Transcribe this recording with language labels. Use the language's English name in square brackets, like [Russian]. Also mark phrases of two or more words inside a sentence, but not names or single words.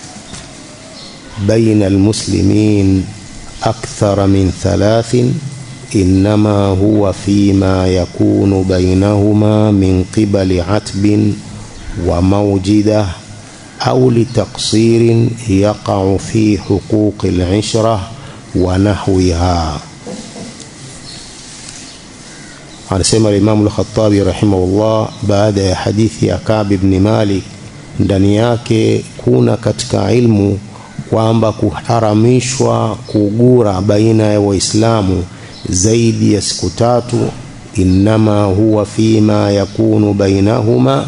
[Arabic] بين المسلمين أكثر من 3 إنما هو فيما يكون بينهما من قبل عتب وموجدة أو لتقصير يقع في حقوق العشرة ونحوها. [Swahili] Anasema Imam al-Khattabi rahimahullah, baada ya hadithi ya Ka'b ibn Malik, ndani yake kuna katika ilmu kwamba kuharamishwa kugura baina ya Waislamu zaidi ya siku 3, [Arabic] إنما هو فيما يكون بينهما,